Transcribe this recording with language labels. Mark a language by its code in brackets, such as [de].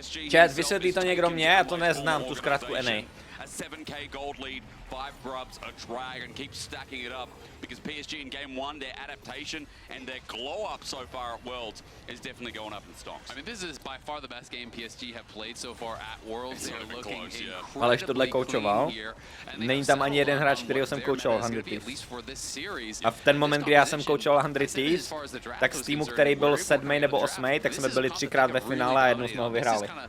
[cs] Chat, vysvětlí to někdo mě? Já to neznám, tu zkrátku NA. [en] A 7k gold lead, 5 grubs, a drag, and keep stacking it up because PSG in game 1, their adaptation and their glow up so far at Worlds is definitely going up in stocks. I mean, this is by far the best game PSG have played so far at Worlds. They are looking [cs] Aleš tohle koučoval. Není tam ani jeden hráč, kterýho jsem koučoval koučoval 100 Thieves. A v ten moment, kdy já jsem koučoval 100 Thieves, tak z týmu, který byl 7. nebo 8., tak jsme byli 3krát ve finále a jednou jsme ho vyhráli.